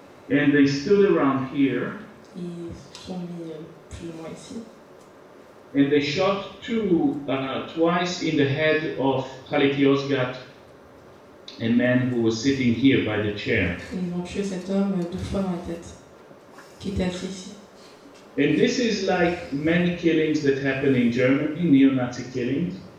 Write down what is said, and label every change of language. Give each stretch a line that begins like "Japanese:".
English: And they stood around here.
French: Ils sont mis plus ou moins ici.
English: And they shot twice in the head of Khalid Yozgat, a man who was sitting here by the chair.
French: Ils ont tué cet homme 2 fois dans la tête, qui était assis ici.
English: And this is like many killings that happen in Germany, neo-Nazi killings.